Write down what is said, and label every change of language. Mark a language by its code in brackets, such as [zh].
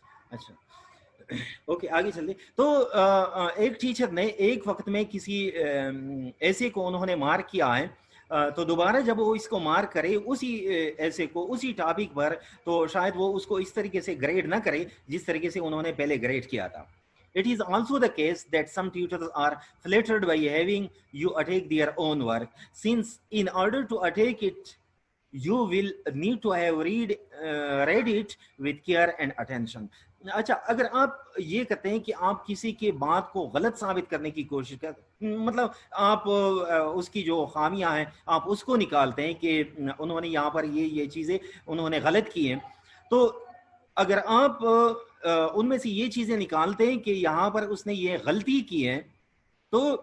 [ur] اچھا اوکے آگے چلتے. تو ایک ٹیچر نے ایک وقت میں کسی ایسے کو انہوں نے مار کیا ہے, تو دوبارہ جب وہ اس کو مار کرے اسی ایسے کو اسی ٹاپک پر, تو شاید وہ اس کو اس طریقے سے گریڈ نہ کرے جس طریقے سے انہوں نے پہلے گریڈ کیا تھا. [en] It is also the case that some tutors are flattered by having you attack their own work, since in order to attack it you will need to have read it with care and attention. [ur] اچھا اگر آپ یہ کہتے ہیں کہ آپ کسی کے بات کو غلط ثابت کرنے کی کوشش کرتے, مطلب آپ اس کی جو خامیاں ہیں آپ اس کو نکالتے ہیں کہ انہوں نے یہاں پر یہ چیزیں انہوں نے غلط کی ہیں, تو اگر آپ ان میں سے یہ چیزیں نکالتے ہیں کہ یہاں پر اس نے یہ غلطی کی ہے, تو